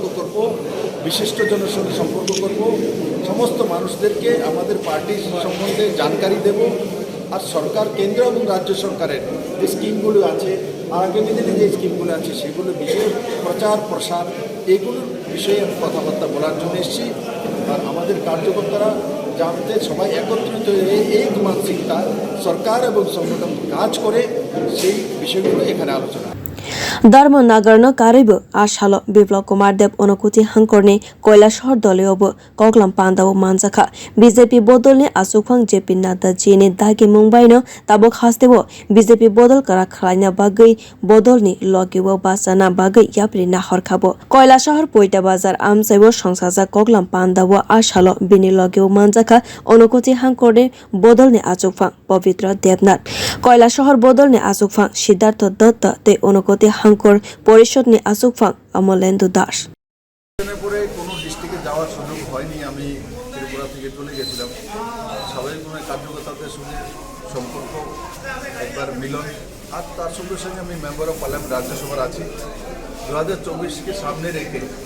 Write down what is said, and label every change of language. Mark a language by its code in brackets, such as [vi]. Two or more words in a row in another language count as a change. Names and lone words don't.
[bn] করব বিশিষ্টজনের সঙ্গে সম্পর্ক করব সমস্ত মানুষদেরকে আমাদের পার্টির সম্বন্ধে জানকারি দেব আর সরকার কেন্দ্র এবং রাজ্য সরকারের যে স্কিমগুলো আছে আগামী দিনে যে স্কিমগুলো আছে সেগুলো বিষয়ে প্রচার প্রসার এগুলোর বিষয়ে আমি কথাবার্তা বলার জন্য এসেছি আর আমাদের কার্যকর্তারা জানতে সবাই একত্রিত হয়ে এই মানসিকতা সরকার এবং সংগঠন কাজ করে সেই বিষয়গুলো এখানে আলোচনা [trp] धर्मनगरनो कारिबो आशालो Biplab Kumar Deb अनुकुति हांकरनि কৈলাসহর दलेओबो koklam pandao manjaka BJP bodolni asukphang JP Nadda jini dagimung baino tabok hasteo BJP bodol kara khwlaina bagwi bodolni logiwo basana bagwi yapri nahor khabo কৈলাসহর poita bazar amsaibo songsaja koklam pandao ashalo bini logiwo manjaka अनुकुति हांकरनि bodolni asukphang पवित्र देबनाथ কৈলাসহর bodolni asukphang Siddhartha Datta te অনুকুতি হাঙ্কর পরিষদনি আসুকফাং অমলেন্দু দাস [bn] পরে কোনো ডিস্ট্রিক্টে যাওয়ার সুযোগ হয়নি আমি ত্রিপুরা থেকে চলে গেছিলাম স্বাভাবিকভাবে কার্যকর্তাদের সঙ্গে সম্পর্ক একবার মিলন আর তার সঙ্গে আমি [en] member of parliament [bn] রাজ্যসভার আছি 2024কে সামনে রেখে